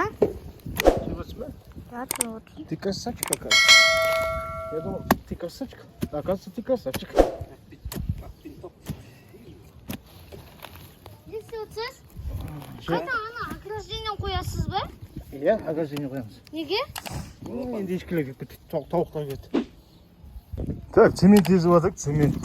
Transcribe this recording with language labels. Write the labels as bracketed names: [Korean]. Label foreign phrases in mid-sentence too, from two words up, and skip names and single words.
[Russian] Чего тебе? Я тут. Ты красавчик, оказывается. Я думал, ты красавчик. Оказывается, ты красавчик. [Kazakh] Несі өтсіз? Ана, ограждение қоясыз ба? Иә, ограждение қоямыз. Неге? Енді ешкілер келіп кетті, тауықтар кетті. Так, цемент езіп жатыр, цемент.